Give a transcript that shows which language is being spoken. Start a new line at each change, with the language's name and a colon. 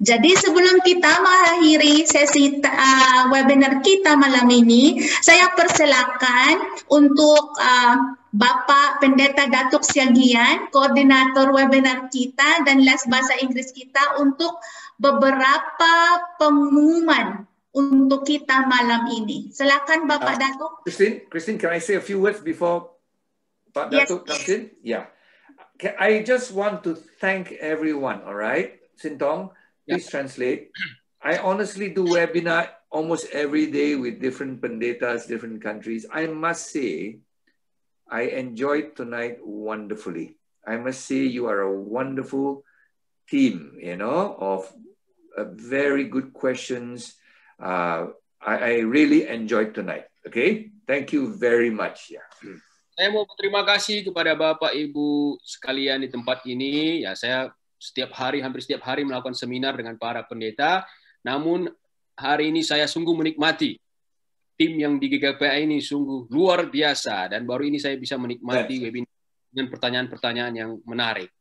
Indonesian: Jadi sebelum kita mengakhiri sesi webinar kita malam ini, saya persilakan untuk Bapak Pendeta Datuk Siagian, koordinator webinar kita dan les bahasa Inggris kita untuk beberapa pengumuman untuk kita malam ini. Silakan Bapak Datuk.
English: Christine, can I say a few words before Pak Datuk comes in? Yeah. I just want to thank everyone, all right? Sintong, please translate. I honestly do webinar almost every day with different pendetas, different countries. I must say, I enjoyed tonight wonderfully. I must say you are a wonderful team, you know, of very good questions. I really enjoyed tonight. Okay, thank you very much. Yeah.
Indonesian: Saya mau berterima kasih kepada Bapak Ibu sekalian di tempat ini. Ya, saya hampir setiap hari melakukan seminar dengan para pendeta. Namun hari ini saya sungguh menikmati. Tim yang di GKPA ini sungguh luar biasa dan baru ini saya bisa menikmati webinar dengan pertanyaan-pertanyaan yang menarik.